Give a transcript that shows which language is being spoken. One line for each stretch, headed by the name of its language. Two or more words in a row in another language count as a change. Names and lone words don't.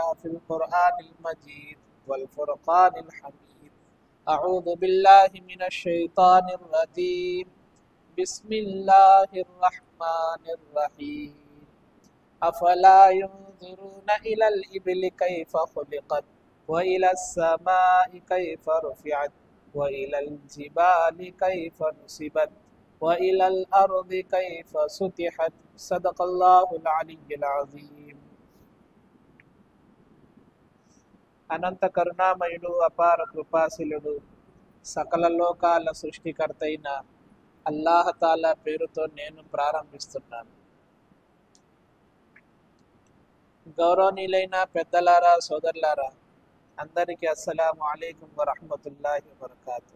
Arabic: في القرآن المجيد والفرقان الحميد أعوذ بالله من الشيطان الرجيم بسم الله الرحمن الرحيم أفلا ينظرون إلى الإبل كيف خلقت وإلى السماء كيف رفعت وإلى الجبال كيف نصبت وإلى الأرض كيف سطحت صدق الله العلي العظيم.
Telugu: అనంత కరుణామయుడు అపార కృపాశీలుడు సకల లోకాల సృష్టికర్త అయిన అల్లాహతాలా పేరుతో నేను ప్రారంభిస్తున్నాను. గౌరవనీయులైన పెద్దలారా, సోదరులారా, అందరికీ
Arabic: السلام عليكم ورحمة الله وبركاته.